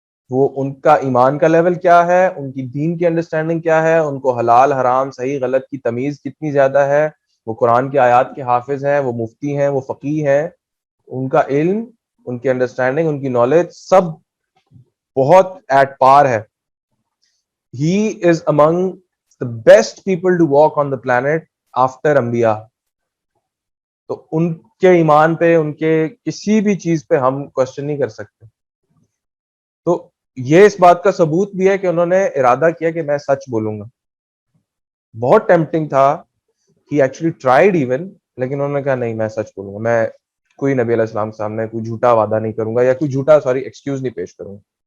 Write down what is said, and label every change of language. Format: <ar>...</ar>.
<ur>وہ ان کا ایمان کا لیول کیا ہے، ان کی دین کی انڈرسٹینڈنگ کیا ہے، ان کو حلال حرام صحیح غلط کی تمیز کتنی زیادہ ہے. وہ قرآن کی آیات کے حافظ ہیں، وہ مفتی ہیں، وہ فقیہ ہیں. ان کا علم، ان کی انڈرسٹینڈنگ، ان کی نالج سب بہت ایٹ پار ہے.</ur> <en>He is among the best people to walk on the planet after انبیاء.</en> <ur>تو ان کے ایمان پہ، ان کے کسی بھی چیز پہ ہم کوشچن نہیں کر سکتے. تو یہ اس بات کا ثبوت بھی ہے کہ انہوں نے ارادہ کیا کہ میں سچ بولوں گا. بہت ٹیمپٹنگ تھا،</ur> <en>he actually tried even،</en> <ur>لیکن انہوں نے کہا نہیں میں سچ بولوں گا، میں کوئی نبی علیہ السلام کے سامنے کوئی جھوٹا وعدہ نہیں کروں گا یا کوئی جھوٹا ایکسکیوز نہیں پیش کروں گا.</ur>